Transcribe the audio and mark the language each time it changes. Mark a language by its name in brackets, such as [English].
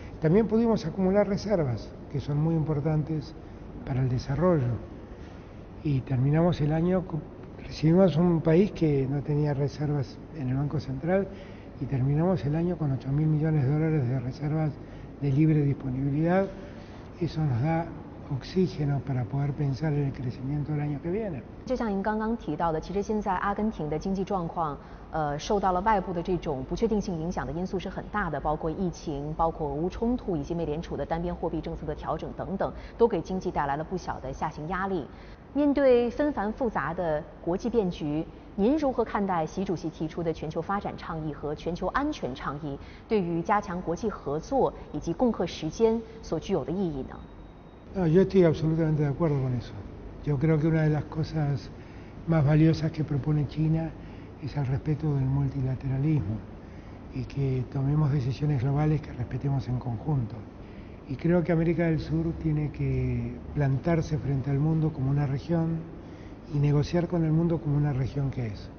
[Spanish] También pudimos acumular reservas, que son muy importantes para el desarrollo, y terminamos el año, recibimos un país que no tenía reservas en el Banco Central, y terminamos el año con $8.000 millones de reservas de libre disponibilidad. Eso nos da oxígeno para poder pensar en el crecimiento del año que viene. [Chinese] 就像您刚刚提到的，其实现在阿根廷的经济状况，受到了外部的这种不确定性影响的因素是很大的，包括疫情、包括俄乌冲突以及美联储的单边货币政策的调整等等，都给经济带来了不小的下行压力。面对纷繁复杂的国际变局，您如何看待习主席提出的全球发展倡议和全球安全倡议对于加强国际合作以及共克时艰所具有的意义呢？ [Spanish] No, yo estoy absolutamente de acuerdo con eso. Yo creo que una de las cosas más valiosas que propone China es el respeto del multilateralismo y que tomemos decisiones globales que respetemos en conjunto. Y creo que América del Sur tiene que plantarse frente al mundo como una región y negociar con el mundo como una región que es.